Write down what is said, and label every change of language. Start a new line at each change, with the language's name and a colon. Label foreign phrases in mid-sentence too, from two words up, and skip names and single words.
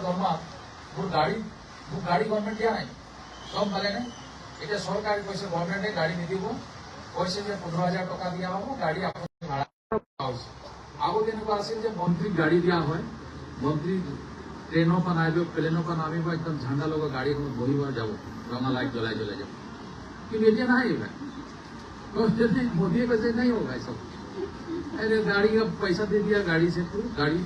Assamese: দৰমহাত মোৰ গাড়ী গভৰ্ণমেণ্ট দিয়া নাই গম পালেনে এতিয়া চৰকাৰে কৈছে গভৰ্ণমেণ্টে গাড়ী নিদিব কৈছে যে 15,000 টকা দিয়া হ'ব গাড়ী আপুনি ভাড়া হৈছে আগতে এনেকুৱা আছিল যে মন্ত্ৰীক গাড়ী দিয়া হয় মন্ত্ৰী ট্ৰেইনৰ পৰা নামিব প্লেনৰ পৰা নামিব একদম ঝাণ্ডা লগা গাড়ীখনত বহিব যাব ৰঙা লাইট জ্বলাই যাব কিন্তু এতিয়া নাই এইবিলাক
Hindi: मोदी वैसे नहीं होगा सब अरे गाड़ी का पैसा दे दिया गाड़ी से तो गाड़ी